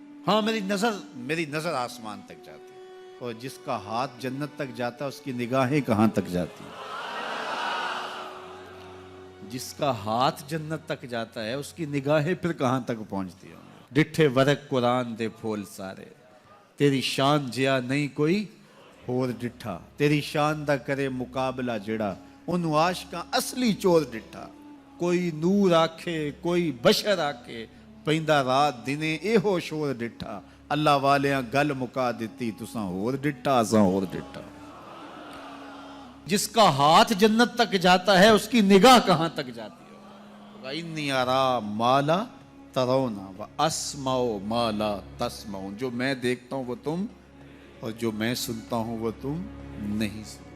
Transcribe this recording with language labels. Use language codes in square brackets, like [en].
[ur] ہاں، میری نظر آسمان تک جاتی ہے. اور جس کا ہاتھ جنت تک جاتا ہے اس کی نگاہیں کہاں تک جاتی ہیں؟ جس کا ہاتھ جنت تک جاتا ہے اس کی نگاہیں پھر کہاں تک پہنچتی ہیں؟ [pa] ڈٹھے ورق قرآن دے پھول سارے، تیری شان جیا نہیں کوئی اور ڈٹھا. تیری شان دا کرے مقابلہ جڑا، انہوں عاشقاں اصلی چور ڈٹھا. کوئی نور آکھے کوئی بشر آکھے، پیندا رات دنے اے ہو شور ڈٹھا. اللہ والیاں گل مکا دیتی، تساں ہور ڈٹھا اساں ہور ڈٹھا. [ur] جس کا ہاتھ جنت تک جاتا ہے اس کی نگاہ کہاں تک جاتی ہے؟ [ar] وَإِنِّي أَرَىٰ مَا لَا تَرَوْنَ وَأَسْمَعُ مَا لَا تَسْمَعُونَ. [ur] جو میں دیکھتا ہوں وہ تم، اور جو میں سنتا ہوں وہ تم نہیں سنتے.